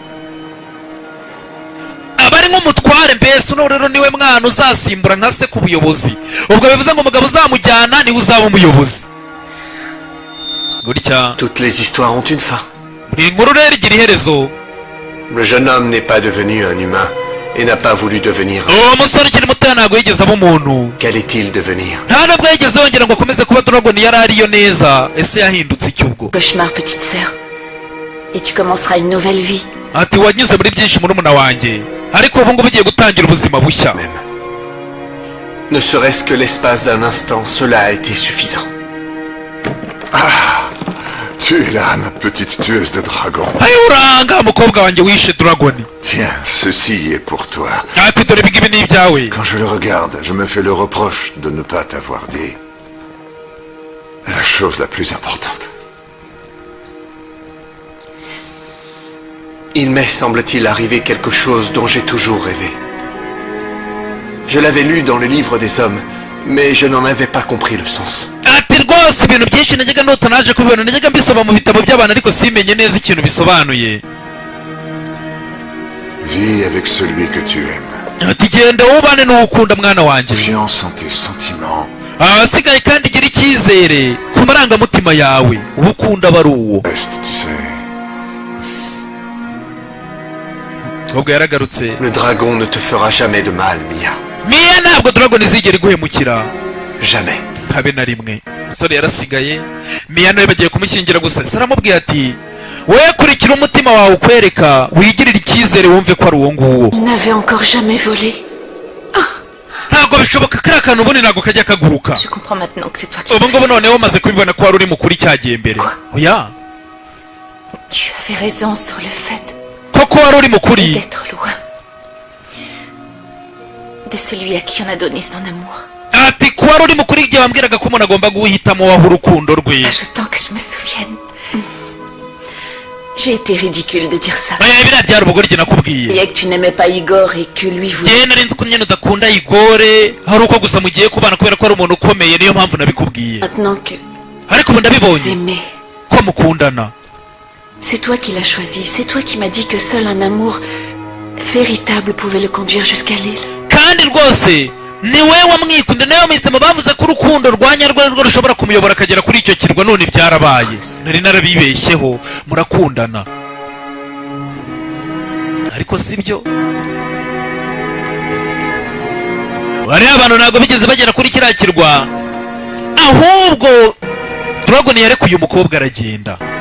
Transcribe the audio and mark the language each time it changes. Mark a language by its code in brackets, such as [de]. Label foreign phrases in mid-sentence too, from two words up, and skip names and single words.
[rw] Abari nk'umutware mbese, uno rero niwe mwana uzasimbura nka se ku buyobozi. Ubwo bivuze ngo umugabo uzamujyana niwe uzaba umuyobozi. Gutya [fr] Toutes les histoires ont une fin. [rw] buri nkuru rero igira iherezo. [fr] Le jeune homme n'est pas devenu un humain et n'a pas voulu devenir. [rw] Uwo musore ukiri mutoya ntabwo yigeze aba umuntu, [fr] Qu'allait-il devenir? [rw] nta nubwo yigeze yongera ngo akomeze kuba Dragon yari ariyo neza. Ese yahindutse iki ubwo? [fr] cauchemar, petite sœur. Et tu commenceras une nouvelle vie. [rw] Ati wanyuze muri byinshi murumuna wanjye, ariko ubu ngubu ugiye gutangira ubuzima bushya. [fr] Même. Ne serait-ce que l'espace d'un instant, cela a été suffisant. Tu es là, ma petite tueuse de dragons. [rw] ayo uranga mukobwa wanjye wishe Dragon. [fr] Tiens, ceci est pour toi. [rw] Ati dore ibingibi ni ibyawe. [fr] Quand je le regarde, je me fais le reproche de ne pas t'avoir dit la chose la plus importante. Il m'est, semble-t-il, arrivé quelque chose dont j'ai toujours rêvé. Je l'avais lu dans le livre des hommes, mais je n'en avais pas compris le sens. [rw] Ati rwose ibintu byinshi najyaga nota naje kubibona, najyaga mbisoma mu bitabo by'abantu ariko simenye neza ikintu bisobanuye. [fr] Vis avec celui que tu aimes. [rw] Ati genda wubane n'uwukunda mwana wanjye. [fr] Confiance en tes sentiments. [rw] Ahasigaye kandi gira icyizere ku marangamutima yawe, uwo ukunda aba ari uwo. [fr] Reste, tu sais. [rw] Ubwo yaragarutse. [fr] Le dragon ne te fera jamais de mal, Mia. [rw] Mia ntabwo Dragon izigera iguhemukira [fr] Jamais. [rw] habe na rimwe. Umusore yarasigaye, Mia nawe bagiye kumushyingira gusa. Saramubwiye ati wowe kurikira umutima wawe ukwereka, wigirire icyizere wumve ko ari uwo nguwo. [fr] Il n'avait encore jamais volé. [rw] Ntabwo bishoboka kariya kantu ubundi ntabwo kajya kaguruka. [fr] Je comprends maintenant que c'est toi qui [rw] Ubu ngubu [fr] fais ça. [rw] noneho umaze kubibona ko wari uri mukuri cyagiye mbere. [fr] Quoi? [rw] Oya, [fr] Tu avais raison sur le fait [rw] koko wari uri mukuri. [fr] d'être loin de celui à qui on a donné son amour. [rw] Ati ko wari uri mukuri igihe wambwiraga ko umuntu agomba guhitamo waho urukundo rwe. [fr] Ajoutant que je me souvienne. J'ai été ridicule de dire ça. [rw] Biriya byari ubugoryi [fr] Et [rw] nakubwiye. [fr] que tu n'aimais pas Igor et que lui voulait. [rw] Njyewe nari nzi ko nyine udakunda Igore, hari uko gusa mugiye kubana kubera ko ari umuntu ukomeye, niyo mpamvu nabikubwiye. [fr] Maintenant que [rw] Ariko ubu [fr] vous [rw] ndabibonye [fr] aimez, [rw] ko mukundana. [fr] c'est toi qui l'as choisi. C'est toi qui m'as dit que seul un amour véritable pouvait le conduire jusqu'à l'île. [rw] Kandi rwose ni wowe wamwikunda, nawe wamuhisemo. Bavuze ko urukundo rwa nyarwo rwo rushobora kumuyobora akagera kuri icyo kirwa, none byarabaye. Nari narabibeshyeho, murakundana. Ariko sibyo, bariya abantu ntabwo bigeze bagera kuri kiriya kirwa, ahubwo Dragon yarekuye umukobwa aragenda.